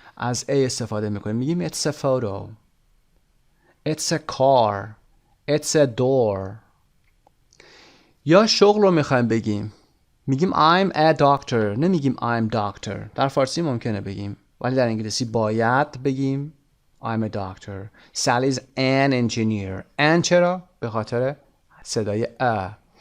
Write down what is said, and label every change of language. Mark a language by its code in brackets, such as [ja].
[fa] از A استفاده میکنیم. میگیم [en] it's a photo, it's a car, it's a door. [fa] یا شغل رو میخوایم بگیم، میگیم [en] I'm a doctor، [fa] نمیگیم [en] I'm doctor. [fa] در فارسی ممکنه بگیم ولی در انگلیسی باید بگیم [en] I'm a doctor. Sally's an engineer. [fa] And چرا؟ به خاطر صدای a.